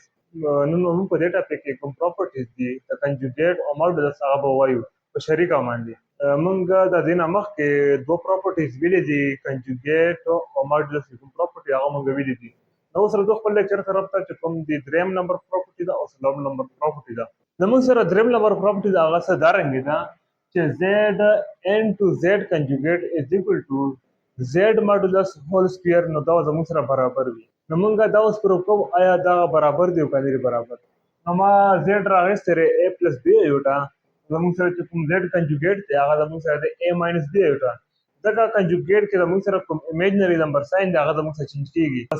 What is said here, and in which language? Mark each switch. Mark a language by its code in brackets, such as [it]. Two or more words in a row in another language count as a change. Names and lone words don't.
[ps] نن موږ په دې ټاپک کې کوم پراپرټیز دي د کنجوګیټ او ماډولس هغه به وایو په شریکه باندې. موږ د دې نه مخکې دوه پراپرټیز ویلې دي، کنجوګیټ او ماډولس کوم پراپرټي هغه موږ ویلې دي. نو اوس راځو خپل لیکچر طرف ته چې کوم دی دریم [en] number property [ps] ده او څلورم [en] number property [ps] ده. نو موږ سره دریم [en] number property [ps] ده هغه څه دارنګې ده چې [en] z n to z conjugate is equal to z modulus whole square. [ps] نو دا زموږ سره برابر وي. نو موږ دا اوس پروف کوو آیا دا برابر دی او که نه برابر. نو ما زیډ راغستی دی [en] a plus b iota. [ps] زموږ سره چې کوم [en] z conjugate [ps] دی هغه زموږ سره دی [en] a minus b iota. [ps] ځکه کنجوګیټ کې زموږ سره کوم [en] imaginary number sign [ps] دی هغه زموږ سره چینج کېږي.